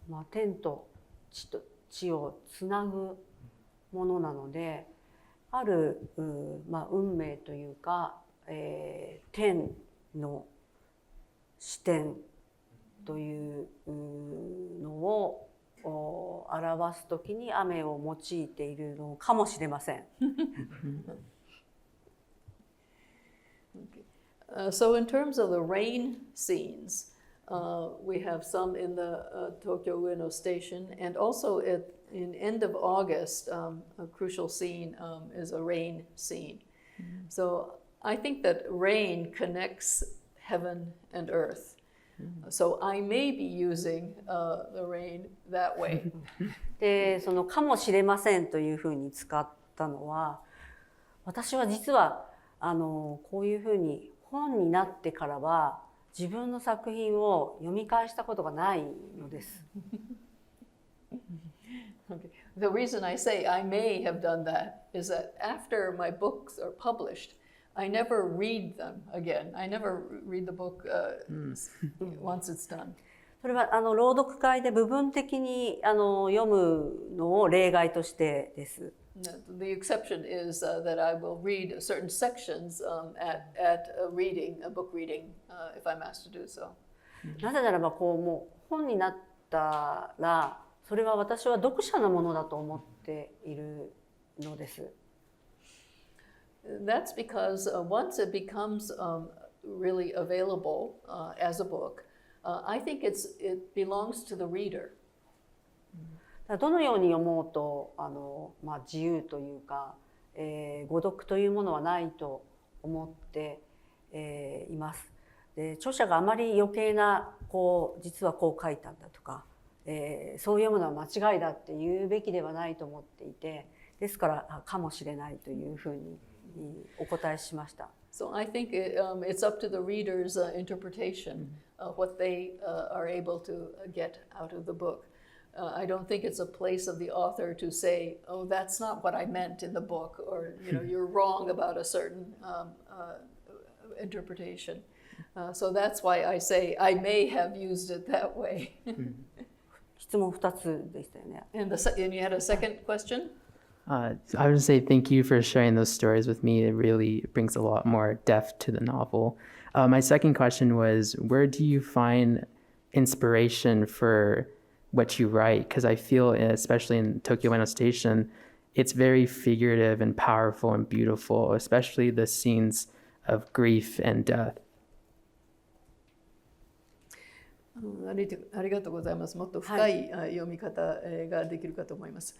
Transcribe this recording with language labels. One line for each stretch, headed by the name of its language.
Japanese: 天と地をつなぐものなので、ある、運命というか、天の視点というのを表すときに雨を用いているのかもしれません。
English: So in terms of the rain scenes, we have some in the Tokyo Ueno Station, and also in end of August, a crucial scene is a rain scene. So I think that rain connects heaven and earth. So I may be using the rain that way.
Japanese: で、そのかもしれませんというふうに使ったのは、私は実はこういうふうに本になってからは自分の作品を読み返したことがないのです。
English: Okay. The reason I say I may have done that is that after my books are published, I never read them again. I never read the book once it's done.
Japanese: それは朗読会で部分的に読むのを例外としてです。
English: The exception is that I will read certain sections at a book reading, if I'm asked to do so.
Japanese: なぜならばもう本になったらそれは私は読者のものだと思っているのです。
English: That's because once it becomes really available as a book, I think it belongs to the reader.
Japanese: どのように読もうと自由というか、誤読というものはないと思っています。で、著者があまり余計な実はこう書いたんだとか、そういうものは間違いだって言うべきではないと思っていて、ですからかもしれないというふうにお答えしました。
English: So I think it's up to the reader's interpretation of what they are able to get out of the book. I don't think it's a place of the author to say, "Oh, that's not what I meant in the book," or "You're wrong about a certain interpretation." So that's why I say I may have used it that way.
Japanese: 質問2つでしたよね。
English: And you had a second question? I would say thank you for sharing those stories with me. It really brings a lot more depth to the novel. My second question was, where do you find inspiration for what you write? Because I feel, especially in Tokyo Ueno Station, it's very figurative and powerful and beautiful, especially the scenes of grief and death.
Japanese: ありがとうございます。もっと深い読み方ができるかと思います。